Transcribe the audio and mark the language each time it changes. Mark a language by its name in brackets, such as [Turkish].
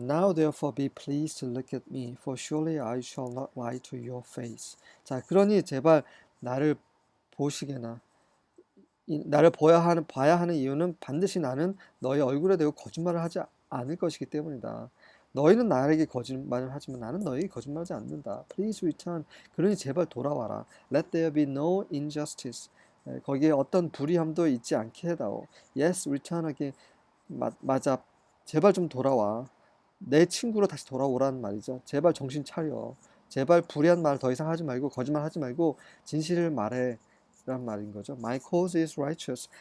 [English] Now therefore be pleased to look at me, for surely I shall not lie to your face. [Korean] 자, 그러니 제발 나를 보시게나 나를 봐야 하는 이유는 반드시 나는 너희 얼굴에 대고 거짓말을 하지 않을 것이기 때문이다. 너희는 나에게 거짓말을 하지만 나는 너에게 거짓말하지 않는다. [English] Please return. [Korean] 그러니 제발 돌아와라. [English] Let there be no injustice. [Korean] 거기에 어떤 불의함도 있지 않게 해다오. [English] Yes, return again. [Korean] 맞아. 제발 좀 돌아와. 내 친구로 다시 돌아오라는 말이죠. 제발 정신 차려. 제발 불의한 말 더 이상 하지 말고 거짓말 하지 말고 진실을 말해. 란 말인 거죠. [English] My cause is righteous.